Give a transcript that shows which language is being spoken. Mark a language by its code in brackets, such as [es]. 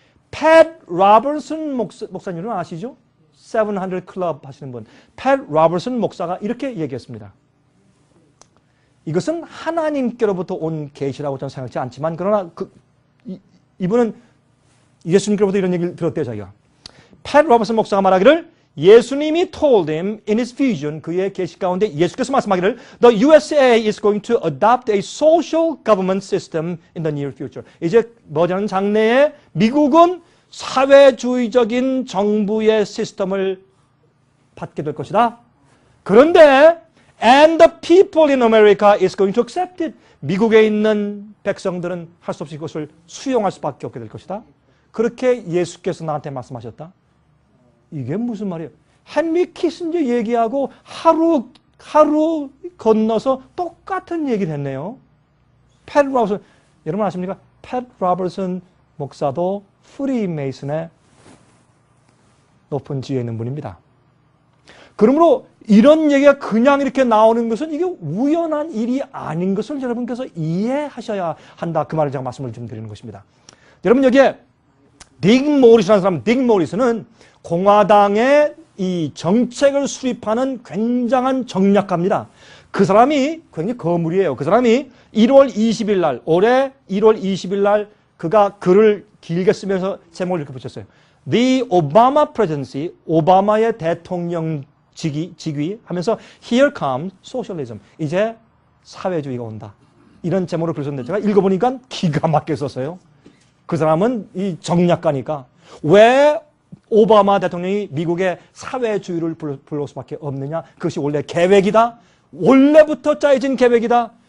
[ko] 팻 로버슨 목사님은 아시죠? 700 클럽 하시는 분. 팻 로버슨 목사가 이렇게 얘기했습니다. 이것은 하나님께로부터 온 계시라고 저는 생각하지 않지만, 그러나 이분은 예수님께로부터 이런 얘기를 들었대요, 자기가. 팻 로버슨 목사가 말하기를 예수님이 [en] told him in his vision, [ko] 그의 계시 가운데 예수께서 말씀하기를 [en] The USA is going to adopt a social government system in the near future. [ko] 이제 머지않은 장래에 미국은 사회주의적인 정부의 시스템을 받게 될 것이다. 그런데 [en] and the people in America is going to accept it. [ko] 미국에 있는 백성들은 할 수 없이 그것을 수용할 수밖에 없게 될 것이다. 그렇게 예수께서 나한테 말씀하셨다. 이게 무슨 말이에요? 헨리 키신저 얘기하고 하루 건너서 똑같은 얘기를 했네요. 팻 로버슨, 여러분 아십니까? 팻 로버슨 목사도 프리메이슨의 높은 지위에 있는 분입니다. 그러므로 이런 얘기가 그냥 이렇게 나오는 것은 이게 우연한 일이 아닌 것을 여러분께서 이해하셔야 한다. 그 말을 제가 말씀을 좀 드리는 것입니다. 여러분, 여기에 딕 모리스라는 사람, 딕 모리스는 공화당의 이 정책을 수립하는 굉장한 정략가입니다. 그 사람이 굉장히 거물이에요. 그 사람이 1월 20일 날, 올해 1월 20일 날 그가 글을 길게 쓰면서 제목을 이렇게 붙였어요. [en] The Obama Presidency, [ko] 오바마의 대통령 직위 하면서 [en] Here comes socialism. [ko] 이제 사회주의가 온다. 이런 제목으로 글을 썼는데 제가 읽어보니까 기가 막히게 썼어요. 그 사람은 이 정략가니까 왜 오바마 대통령이 미국의 사회주의를 불러올 수밖에 없느냐? 그것이 원래 계획이다. 원래부터 짜여진 계획이다.